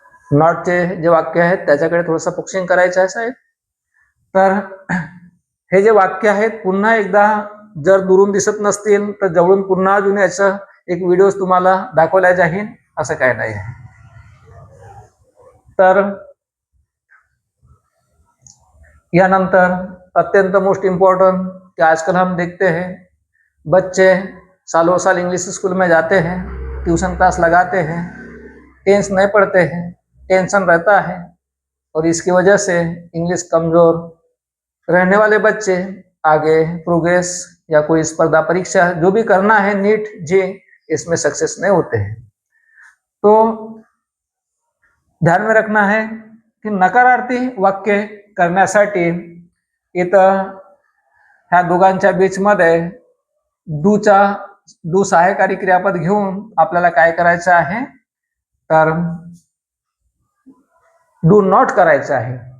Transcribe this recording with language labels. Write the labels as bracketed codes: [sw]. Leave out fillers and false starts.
[mr] नॉटचे जे वाक्य आहेत त्याच्याकडे थोडंसं फोकसिंग करायचं आहे साहेब. तर हे जे वाक्य आहेत पुन्हा एकदा जर दुरून दिसत नसतील तर जवळून पुन्हा अजून याचं एक व्हिडिओ तुम्हाला दाखवला जाईल, असं काय नाही आहे. तर यानंतर अत्यंत [hi] मोस्ट इम्पोर्टेंट कि आजकल हम देखते हैं बच्चे सालों साल इंग्लिश स्कूल में जाते हैं, ट्यूशन क्लास लगाते हैं, टेंस नहीं पढ़ते हैं, टेंशन रहता है और इसकी वजह से इंग्लिश कमज़ोर रहने वाले बच्चे आगे प्रोग्रेस या कोई स्पर्धा परीक्षा जो भी करना है, नीट जे, इसमें सक्सेस नहीं होते हैं. [mr] तो ध्यान में रखना है की नकारार्थी वाक्य करण्यासाठी इथं ह्या दोघांच्या बीचमध्ये डू सहाय्यकारी क्रियापद घेऊन आपल्याला काय करायचं आहे, तर डू नॉट करायचं आहे.